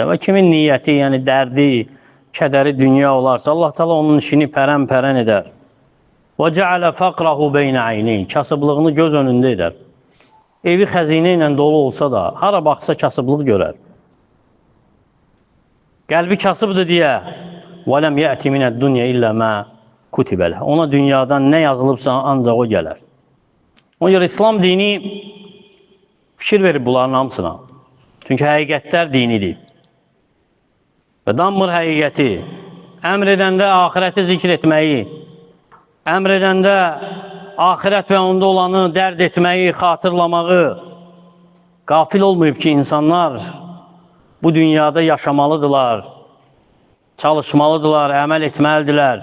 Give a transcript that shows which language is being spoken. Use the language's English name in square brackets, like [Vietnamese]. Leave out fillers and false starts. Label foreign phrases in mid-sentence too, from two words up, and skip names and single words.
[Azerbaijani] Və kimin niyyəti, yəni dərdi, kədəri dünya olarsa, Allah Teala onun işini pərən-pərən edər. [Arabic] وجعل فقره بين عينيه. [Azerbaijani] Kasıblığını göz önündə edər. Evi xəzinə ilə dolu olsa da, hara baxsa kasıblıq görər. Qəlbi kasıbdır deyə [Arabic] وَلَمْ يَأْتِ مِنَ الدُّنْيَا إِلَّا مَا كُتِبَ لَهُ. [Azerbaijani] Ona dünyadan nə yazılıbsa ancaq o gələr. Ona görə İslam dini fikir verib bunların hamısına. Çünki həqiqətlər dinidir. Və dammır həqiqəti, əmr edəndə axirəti zikr etməyi, əmr edəndə axirət və onda olanı dərd etməyi, xatırlamağı qafil olmayıb ki, insanlar bu dünyada yaşamalıdırlar, çalışmalıdırlar, əməl etməlidirlər.